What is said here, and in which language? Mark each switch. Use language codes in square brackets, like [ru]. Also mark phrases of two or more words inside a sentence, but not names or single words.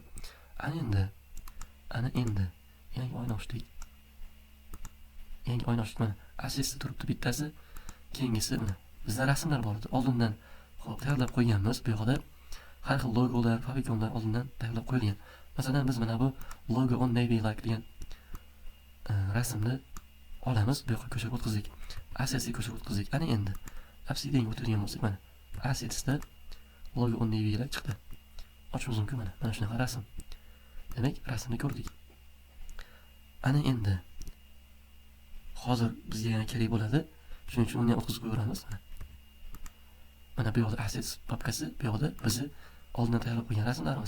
[uz] Ana endi yangi oyna ochdik. Yangi oyna ochdik mana. Assets turibdi bittasi. Keyingisi mana bizda rasmlar bor edi. Oldindan xo'p tayyorlab qo'yganmiz. Bu yoqda har xil logolar, favikonlar oldindan tayyorlab qo'yilgan. Masalan, biz mana bu logo on navy like degan rasmni olamiz, bu yoqqa ko'chirib o'tkazdik. Assetsga ko'chirib o'tkazdik. Ana endi Obsidianga o'tirgan bo'lsak, mana Assetsda logo on navy like chiqdi. Ochimiz mumkin mana. Mana shunaqa rasm. Demak, rasmni ko'rdik. Ana endi hozir bizga yana kerak bo'ladi. Shuning uchun uni ham o'tkazib qo'yamiz. Mana bu yoqda assets papkasi, bu yoqda bizni oldindan tayyorlab qo'ygan rasmlarimiz.